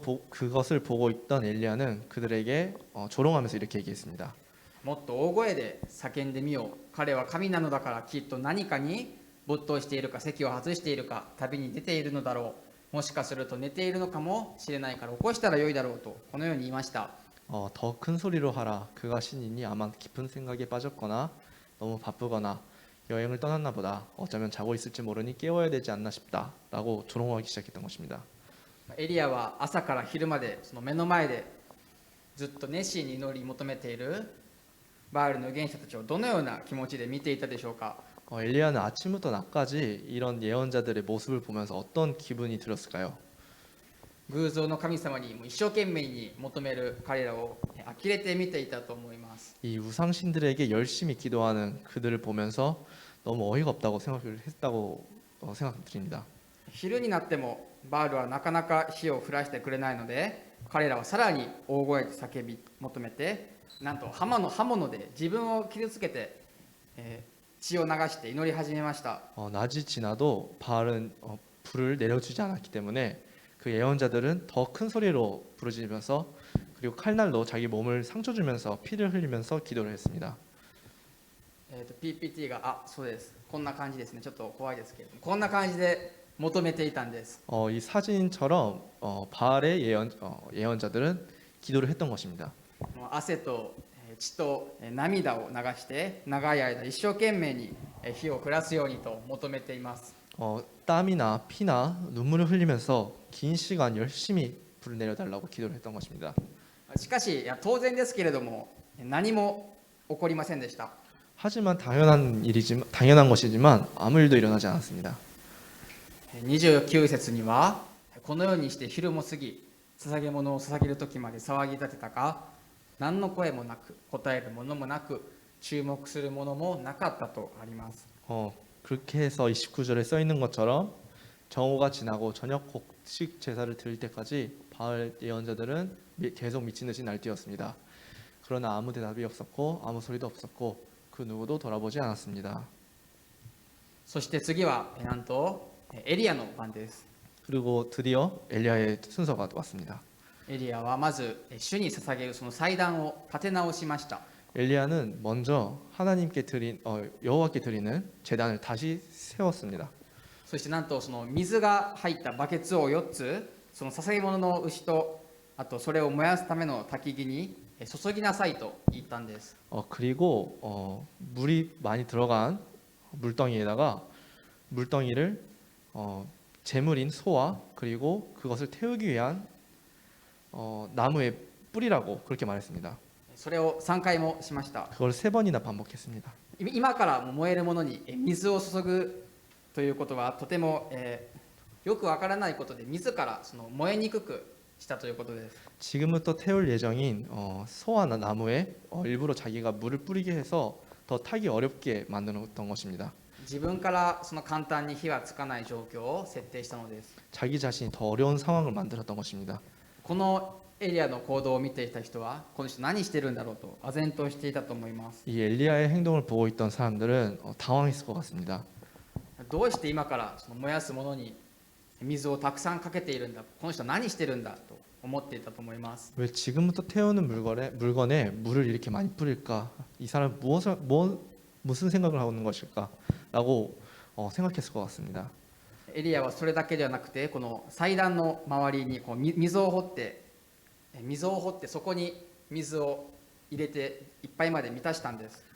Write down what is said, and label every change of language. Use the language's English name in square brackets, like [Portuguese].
[Korean] 그것을 보고 있던 엘리야는 그들에게 조롱하면서 이렇게 얘기했습니다. [Japanese] もっと大声で叫んでみよう。彼は神なのだからきっと何かに没頭しているか席を外しているか旅に出ているのだろう。もしかすると寝ているのかもしれないから起こしたらよいだろうとこのように言いました。 [Korean] 더 큰 소리로 하라. 그가 신이니 아마 깊은 생각에 빠졌거나 너무 바쁘거나 여행을 떠났나 보다. 어쩌면 자고 있을지 모르니 깨워야 되지 않나 싶다. 라고 조롱하기 시작했던 것입니다. [Japanese] エリアは朝から昼までその目の前でずっと熱心に祈り求めているバールの預言者たちをどのような気持ちで見ていたでしょうか。 [Korean] 엘리야는 아침부터 낮까지 이런 예언자들의 모습을 보면서 어떤 기분이 들었을까요? [Japanese] 偶像の神様にもう一生懸命に求める彼らを呆れて見ていたと思います。 [Korean] 이 우상신들에게 열심히 기도하는 그들을 보면서 너무 어이가 없다고 생각을 했다고 생각드립니다. [Japanese] 昼になってもバールはなかなか火を降らしてくれないので、彼らはさらに大声で叫び求めて、なんと刃物で自分を傷つけて、血を流して祈り始めました。 [Korean] 낮이 지나도 바알은 불을 내려주지 않았기 때문에 그 예언자들은 더 큰 소리로 부르짖으면서 그리고 칼날로 자기 몸을 상처 주면서 피를 흘리면서 기도를 했습니다. [Japanese] PPT がそうです、こんな感じですね。ちょっと怖いですけれども、こんな感じで求めていたんです。 [Korean] 이 사진처럼 바알의 예언자들은 기도를 했던 것입니다. [Japanese] もう汗と血と涙を流して長い間一生懸命に火を降らすようにと求めています。 [Korean] 땀이나 피나 눈물을 흘리면서 긴 시간 열심히 불을 내려달라고 기도를 했던 것입니다. [Japanese] しかし当然ですけれども何も起こりませんでした。 [Korean] 하지만 당연한 것이지만 아무 일도 일어나지 않았습니다. [Japanese] 29節にはこのようにして昼も過ぎ捧げ物を捧げる時まで騒ぎ立てたが何の声もなく答えるものもなく注目するものもなかったとあります。 [Korean] 그렇게 해서 29절에 써 있는 것처럼 정오가 지나고 저녁 곡식 제사를 드릴 때까지 바알 예언자들은 계속 미친 듯이 날뛰었습니다. 그러나 아무 대답이 없었고 아무 소리도 없었고 그 누구도 돌아보지 않았습니다. [Japanese] そして次はなんとエリアの番です。 [Korean] 그리고 드디어 엘리야의 순서가 왔습니다. [Japanese] エリアはまず主に捧げるその祭壇を立て直しました。 [Korean] 엘리야는 먼저 여호와께 드리는 제단을 다시 세웠습니다. [Japanese] そしてなんとその水が入ったバケツを4つその捧げ物の牛とあとそれを燃やすための焚き木に注ぎなさいと言ったんです。 [Korean] 그리고 물이 많이 들어간 물덩이에다가 물덩이를 제물인 소와 그리고 그것을 태우기 위한 나무의 뿌리라고 그렇게 말했습니다. [Japanese] それを3回もしました。 [Korean] 그걸 3번이나 반복했습니다. [Japanese] 今からも燃えるものに水を注ぐということはとてもよくわからないことで自らその燃えにくくしたということです。 [Korean] 지금부터 태울 예정인 소와 나무에 일부러 자기가 물을 뿌리게 해서 더 타기 어렵게 만들었던 것입니다. [Japanese] 自分からその簡単に火はつかない状況を設定したのです。 [Korean] 자기 자신이 더 어려운 상황을 만들었던 것입니다. [Japanese] このエリアの行動を見ていた人はこの人何してるんだろうと唖然としていたと思います。 [Korean] 이 엘리야의 행동을 보고 있던 사람들은 당황했을 것 같습니다. [Japanese] どうして今からその燃やすものに水をたくさんかけているんだ、この人は何してるんだと思っていたと思います。 [Korean] 왜 지금부터 태우는 물건에 물을 이렇게 많이 뿌릴까? 이 사람 무슨 생각을 하고 있는 것일까? 라고 생각했을 것 같습니다. [Japanese] エリアはそれだけではなくてこの祭壇の周りにこう溝を掘ってそこに水を入れていっぱいまで満たしたんです。